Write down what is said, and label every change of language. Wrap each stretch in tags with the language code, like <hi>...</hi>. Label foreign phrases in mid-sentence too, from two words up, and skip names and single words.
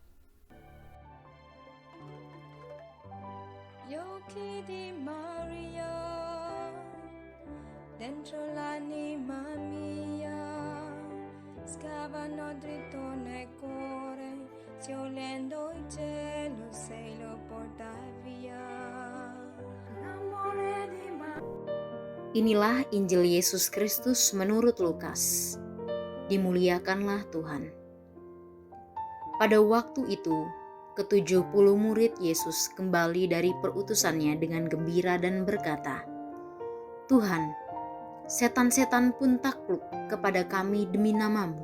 <it>Gli occhi di Maria dentro l'anima mia scavano dritto nel cuore, sciolendo il cielo se lo porta via. L'amore di</it> <id>Inilah Injil Yesus Kristus menurut Lukas. Dimuliakanlah Tuhan. Pada waktu itu, ke-70 murid Yesus kembali dari perutusannya dengan gembira dan berkata, "Tuhan, setan-setan pun takluk kepada kami demi nama-Mu.</id>